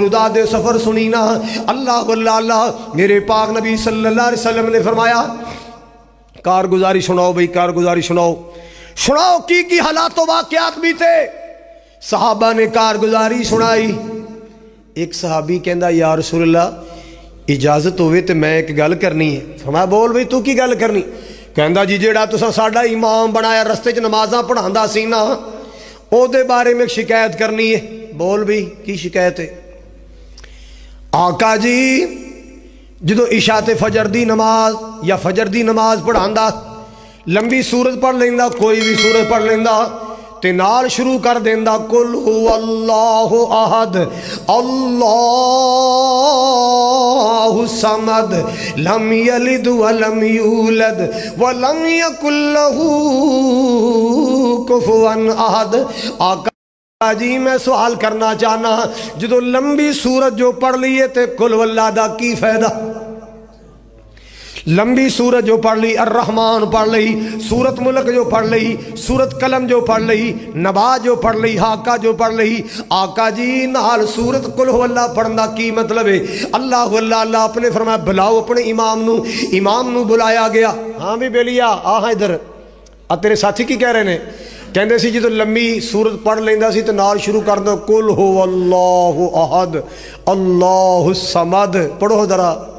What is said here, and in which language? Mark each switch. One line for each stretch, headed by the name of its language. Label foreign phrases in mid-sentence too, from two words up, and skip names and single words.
Punjabi: ردا دے سفر سنی نا اللہ اللہ اللہ میرے پاک نبی
Arabic: صلی اللہ علیہ وسلم
Punjabi: نے فرمایا کارگزاری سناؤ بھئی کارگزاری سناؤ کی حالات و واقعات بھی تھے صحابہ نے کارگزاری سنائی ایک صحابی کہندا
Arabic: یا رسول اللہ
Punjabi: اجازت ہوئے تو میں ایک گل کرنی ہے فرمایا بول بھئی تو کی گل کرنی کہندا جی جیڑا تساں ساڈا امام بنایا رستے چ نمازاں پڑھاندا سی نا او دے بارے میں شکایت کرنی ہے بول بھئی کی شکایت ہے آقا جی جدو عشاء تے فجر دی نماز یا فجر دی نماز پڑھاندا لمبی سورت پڑھ لیندا کوئی بھی سورت پڑھ لیندا تے نال شروع کر دیندا
Arabic: قل هو اللہ احد اللہ الصمد لم یلد ولم یولد ولم یکن لہ کفوا احد
Punjabi: آقا جی میں سوال کرنا چاہنا جدو لمبی سورت جو پڑھ لیے تے قل واللہ دا کی فائدہ لمبی سورت جو پڑھ لی الرحمن پڑھ لی سورت ملک جو پڑھ لی سورت قلم جو پڑھ لی نبا جو پڑھ لی حاقہ جو پڑھ لی آقا جی نال سورت
Arabic: قل ہو اللہ
Punjabi: پڑھنا کی مطلب ہے اللہ اللہ اللہ اپنے فرمایا بلاؤ اپنے امام نو بلایا گیا ہاں بھی بیلیا آہاں ادھر تیرے ساتھی کی کہہ رہے ہیں کہندے سی جی تو لمبی سورت پڑھ لیندا سی تو نال شروع کر دو
Arabic: قل ہو اللہ احد اللہ الصمد
Punjabi: پڑھو ذرا